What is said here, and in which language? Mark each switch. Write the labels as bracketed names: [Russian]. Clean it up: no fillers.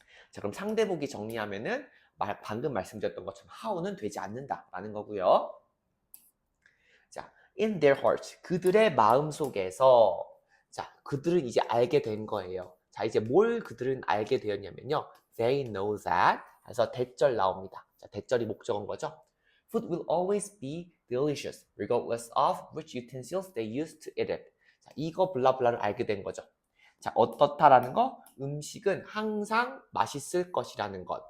[Korean] 자, 그럼 상대보기 정리하면은 방금 말씀드렸던 것처럼 how는 되지 않는다 라는 거고요. 자, [English] in their hearts, [Korean] 그들의 마음속에서 자, 그들은 이제 알게 된 거예요. 자, 이제 뭘 그들은 알게 되었냐면요. [English] They know that. [Korean] 그래서 대절 나옵니다. 자, 대절이 목적어인 거죠. [English] Food will always be delicious, regardless of which utensils they use to eat it. [Korean] 자, 이거 블라블라를 알게 된 거죠. 자, 어떻다라는 거? 음식은 항상 맛있을 것이라는 것.